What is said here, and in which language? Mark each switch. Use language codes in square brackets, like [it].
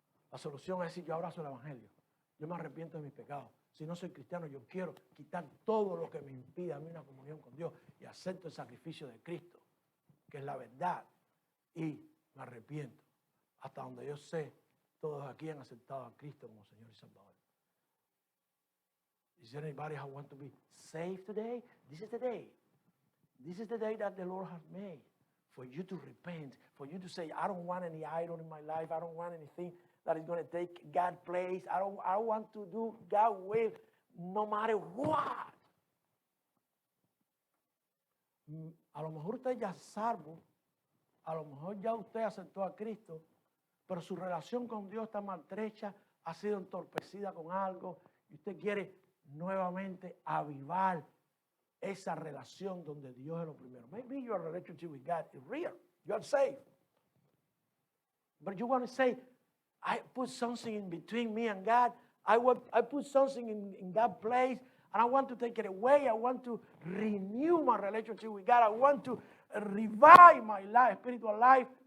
[es] La solución es decir, yo abrazo el Evangelio. Yo me arrepiento de mis pecados. Si no soy cristiano, yo quiero quitar todo lo que me impida a mí una comunión con Dios y acepto el sacrificio de Cristo, que es la verdad, y me arrepiento. Hasta donde yo sé, todos aquí han aceptado a Cristo como Señor y Salvador. [en] Is there anybody who wants to be saved today? This is the day. This is the day that the Lord has made for you to repent, for you to say, I don't want any idol in my life. I don't want anything that is going to take God's place. I want to do God's will no matter what. [es] A lo mejor usted ya es salvo, a lo mejor ya usted aceptó a Cristo, pero su relación con Dios está maltrecha, ha sido entorpecida con algo, y usted quiere nuevamente avivar esa relación donde Dios es lo primero. [en] Maybe your relationship with God is real. You are saved. But you want to say, I put something in between me and God. I put something in God's place, and I want to take it away. I want to renew my relationship with God. I want to revive my life, spiritual life.